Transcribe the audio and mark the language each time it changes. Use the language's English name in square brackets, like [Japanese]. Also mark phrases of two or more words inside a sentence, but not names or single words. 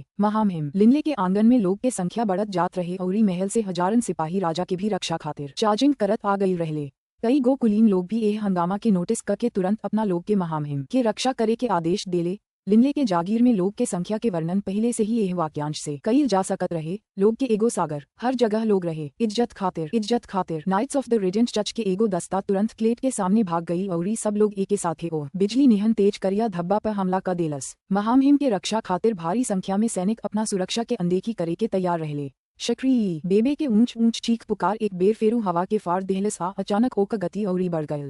[Bhojpuri] महामहिम लिनले के आंगन में लोग के संख्या बढ़त जात रहे और महल से हजारन सिपाही राजा के भी रक्षा खातिर चार्जिंग करत आ गई रहले। कई गो कुलीन लोग भी एह हंगामा के नोटिस करके तुरंत अपना लोग के महामहिम के रक्षा करे के आदेश देले। लिनले के जागीर में लोग के संख्या के वर्णन पहले से ही एह वाक्यांश से कईल जा सकत रहे। लोग के एगो सागर, हर जगह लोग रहे। इज्जत खातिर नाइट्स ऑफ द रेडिएंट चर्च के एगो दस्ता तुरंत क्लेड के सामने भाग गई और सब लोग एक साथे ओ बिजली निहन तेज करिया धब्बा पर हमला कर देलस। महामहिम के रक्षा खातिर भारी संख्या में सैनिक अपना सुरक्षा के अनदेखी करे के तैयार रहले। शक्री बेबे के ऊंच ऊंच चीख पुकार एक बेर फेरू हवा के फाड़ देहलस। अचानक ओक गति औरी बढ़ गयल।